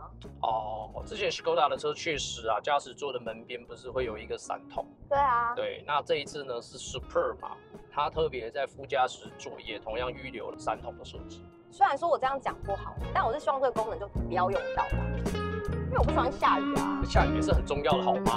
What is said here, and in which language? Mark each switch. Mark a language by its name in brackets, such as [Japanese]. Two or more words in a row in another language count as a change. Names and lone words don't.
[Chinese] 哦，之前 Skoda 的車確實啊，駕駛座的門邊不是會有一個傘筒？對啊。對，那這一次呢是 Super 嘛，它特別在副駕駛座也同樣預留了傘筒的設置。雖然說我這樣講不好，但我是希望這個功能就不要用到啦，因為我不喜歡下雨啊。下雨也是很重要的，好嗎？